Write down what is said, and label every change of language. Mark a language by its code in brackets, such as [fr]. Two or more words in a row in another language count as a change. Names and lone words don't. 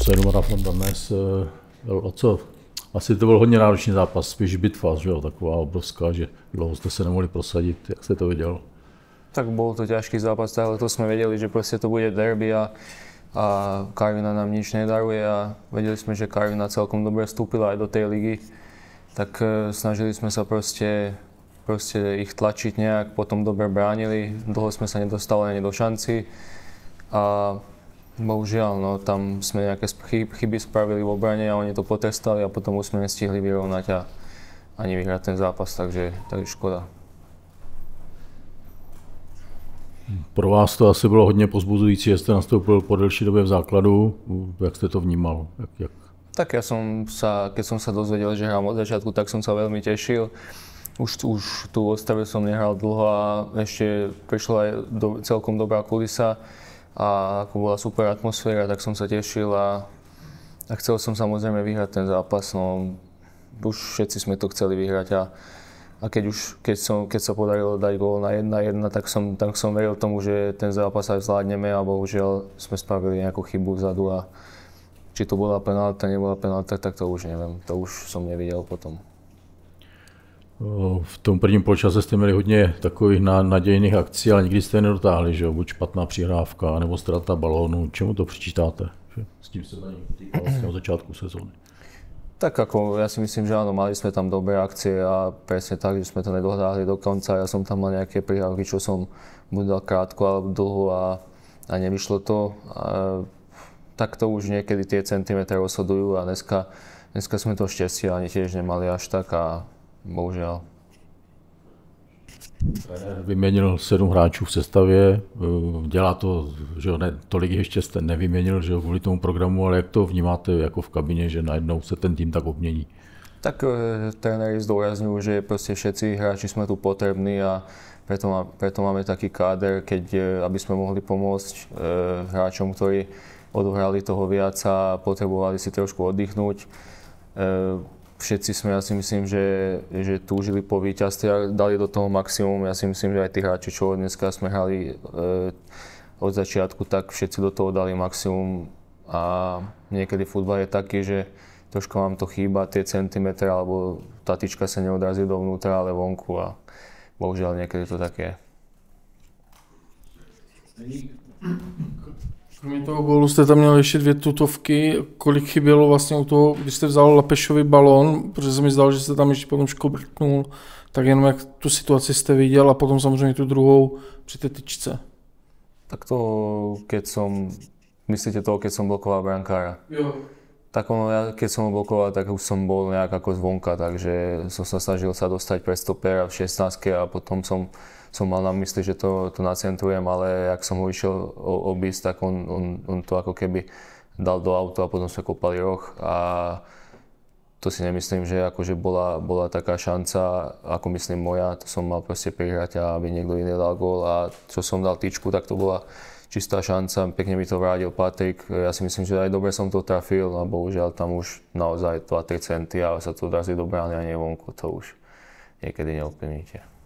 [cs] Seru Marathon dnes, o co? Asi to byl hodně náročný zápas, spíš bitva, že jo, taková obrovská, že dlouho jste se nemohli prosadit, jak jste to viděl? [sk] Tak bol to ťažký zápas, ale to sme vedeli, že proste to bude derby a Karviná nám nič nedaruje a vedeli sme, že Karviná celkom dobre vstúpila aj do tej ligy. Tak snažili sme sa proste ich tlačiť nejak, potom dobre bránili, dlho sme sa nedostali ani do šanci a bohužiaľ, no, tam sme nejaké chyby spravili v obrane a oni to potrestali a potom už sme nestihli vyrovnať a ani vyhrať ten zápas, takže škoda. [cs] Pro vás to asi bylo hodně pozbuzující, že jste nastoupil po delší době v základu. Jak jste to vnímal? [sk] Tak keď som sa dozvedel, že hrám od začiatku, tak som sa veľmi tešil. Už tu v Ostrave som nehral dlho a ešte prišla aj celkom dobrá kulisa a ako bola super atmosféra, tak som sa tešil a chcel som samozrejme vyhrať ten zápas. No, už všetci sme to chceli vyhrať a keď sa podarilo dať gól na 1-1, tak som veril tomu, že ten zápas aj zvládneme a bohužiaľ sme spravili nejakú chybu vzadu a či to bola penálta, nebola penálta, tak to už neviem, to už som nevidel potom. [cs] V tom prvním poločase jste měli hodně takových nadějných akcí, ale nikdy jste je nedotáhli, že jo? Buď špatná přihrávka, nebo ztráta balónu. Čemu to přičítáte? S tím se tady týká vlastně od začátku sezóny. [sk] Tak ako, ja si myslím, že áno, mali sme tam dobré akcie a presne tak, že sme to nedohráli do konca. Ja som tam mal nejaké prihrávky, čo som buď dal krátko alebo dlho a nevyšlo to. Tak to už niekedy tie centimetre rozhodujú a dneska sme to šťastie ani tiež nemali až tak a bohužiaľ. [cs] Vyměnil 7 hráčů v sestavě, dělá to, že jo, ne, tolik ještě jste nevyměnil, že jo, kvůli tomu programu, ale jak to vnímáte jako v kabině, že najednou se ten tým tak obmění? [sk] Tak tréneri zdôrazňujú, že proste všetci hráči sme tu potrební a preto máme taký káder, aby sme mohli pomôcť hráčom, ktorí odohrali toho viac a potrebovali si trošku oddychnúť. Všetci sme, ja si myslím, že túžili po víťazstve a dali do toho maximum. Ja si myslím, že aj tí hráči, čo dneska sme hrali od začiatku, tak všetci do toho dali maximum. A niekedy futbal je taký, že trošku vám to chýba, tie centimetre, alebo tá tyčka sa neodrazí dovnútra, ale vonku a bohužiaľ niekedy to tak je. [cs] Kromě toho gólu jste tam měl ještě 2 tutovky. Kolik chybělo vlastně u toho, když jste vzal Lapešovi balón, protože se mi zdalo, že jste tam ještě potom škobrtnul, tak jenom jak tu situaci jste viděl a potom samozřejmě tu druhou při té tyčce. [sk] Tak to, myslíte toho, keď som blokoval brankára? [cs] Jo. [sk] Tak keď som ho blokoval, tak už som bol nejak ako zvonka, takže som sa snažil sa dostať pre stopera v 16 a potom som mal na mysli, že to nacentrujem, ale ak som ho išiel obísť, tak on to ako keby dal do auta a potom sa kopali roh a to si nemyslím, že akože bola taká šanca, ako myslím moja, to som mal proste prihrať a aby niekto iný dal gól a čo som dal tyčku, tak to bola čistá šanca, pekne mi to vrátil Patrik, ja si myslím, že aj dobre som to trafil a bohužiaľ tam už naozaj 2-3 centy a sa to odrazí do brány a nie vonku, to už niekedy neovplyvníte.